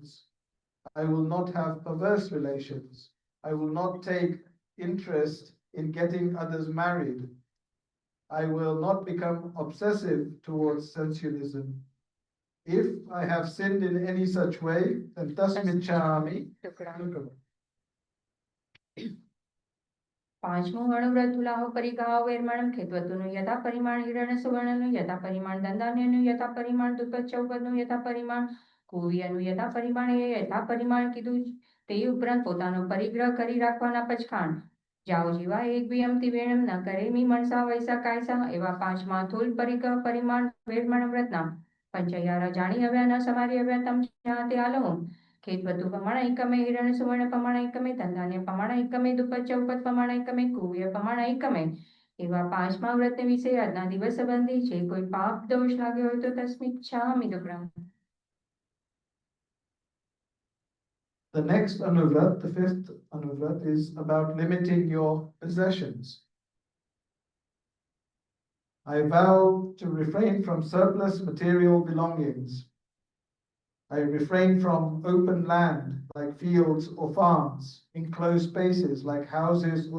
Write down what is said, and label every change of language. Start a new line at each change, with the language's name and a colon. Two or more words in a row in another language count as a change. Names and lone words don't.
English: I will not have perverse relations. I will not take interest in getting others married. I will not become obsessive towards sensualism. If I have sinned in any such way, then tasmichami.
Gujarati: પાંચમું અણુવ્રત તુલાહો પરિગાહો વેરમણમ ખેતવતુનું યથા પરિમાણ હિરણ સુવર્ણનું યથા પરિમાણ દંદાન્યનું યથા પરિમાણ દુપત ચૌપદનું यथा परिमाण કુવ્યનું यथा પરિમાણ એ यथा પરિમાણ કીધું તે ઉપરાંત પોતાનો પરિગ્રહ કરી રાખવાના પચખાણ જાઓ જીવા એક બી અમતી વેણમ ન કરે મી મણસા વૈસા કાયસા એવા પાંચમા થૂલ પરિગ્રહ પરિમાણ વેરમણ વ્રતના પંચયારા જાણી હવ્યા ન સમારી હવ્યા તમ જ્યાં આલો ખેતવતુ પ્રમાણ એકમે હિરણ સુવર્ણ પ્રમાણ એકમે ધંધાન્ય પ્રમાણ એકમે દુપત ચૌપત પ્રમાણ એકમે કુવ્ય પ્રમાણ એકમે એવા પાંચમા વ્રતને વિશે આજના દિવસ બંધી છે કોઈ પાપ દોષ લાગ્યો હોય તો તસ્મિચ્છામિ દુક્કડમ.
English: The next anuvrat, the fifth anuvrat, is about limiting your possessions. I vow to refrain from surplus material belongings. I refrain from open land like fields or farms, enclosed spaces like houses or